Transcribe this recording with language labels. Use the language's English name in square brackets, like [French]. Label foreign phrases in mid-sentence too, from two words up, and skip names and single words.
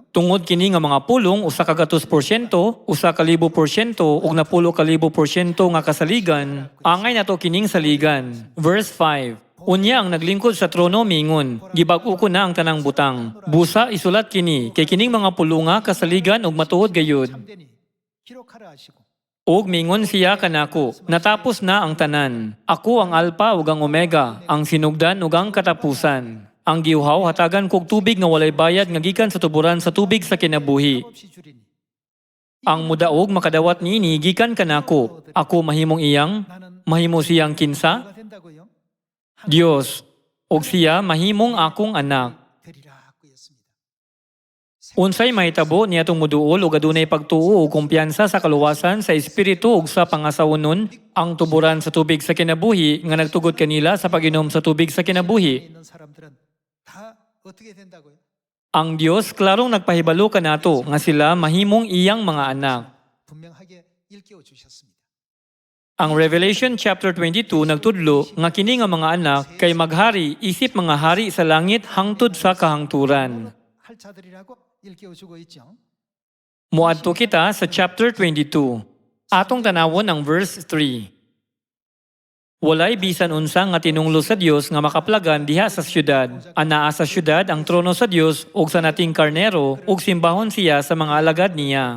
[Cebuano] Tungod kini nga mga pulong, usa ka 2%, usa ka 1,000%, ug napulo ka 1,000% nga kasaligan, angay nato kining saligan. Verse 5. Unya ang naglingkod sa trono mingon, gibag-o ko na ang tanang butang. Busa isulat kini, kay kining mga pulunga kasaligan ug matuod gayud. [Korean] 참되니 기록하라 하시고 [Cebuano] Og mingon siya kanako, natapos na ang tanan. Ako ang Alpha ug ang Omega, ang sinugdan ug ang katapusan. Ang giuhaw hatagan kog tubig nga walay bayad nga gikan sa tuburan sa tubig sa kinabuhi. [Korean] 없이 주리니 [Cebuano] Ang mudaog makadawat niini gikan kanako. Ako mahimong iyang, [Korean] 나는 [Cebuano] mahimo siyang kinsa, [Korean] 누가 된다고요? [Cebuano] Dios, og siya mahimong akong anak. [Korean] 되리라 그였습니다. [Cebuano] Unsay mahitabo niadtong moduol ug adunay pagtuo ug kumpiyansa sa kaluwasan sa espiritu ug sa pangasawunon, ang tuburan sa tubig sa kinabuhi nga nagtugod kanila sa pag-inom sa tubig sa kinabuhi. [Korean] 있는 사람들은 다 어떻게 된다고요? [Cebuano] Ang Dios klarong nagpahibalo kanato nga sila mahimong iyang mga anak. [Korean] 분명하게 일깨워 주셨습니다. [Cebuano] Ang Revelation chapter 22 nagtudlo nga kini nga mga anak kay maghari isip mga hari sa langit hangtod sa kahangturan. [Korean] 할 자들이라고 일깨워 주고 있죠. [Cebuano] Muadto kita sa chapter 22. Atong tanawon ang verse 3. Walay bisan unsa nga tinunglo sa Dios nga makaplagan diha sa syudad. Anaa sa syudad ang trono sa Dios ug sa nating karnero ug simbahon siya sa mga alagad niya.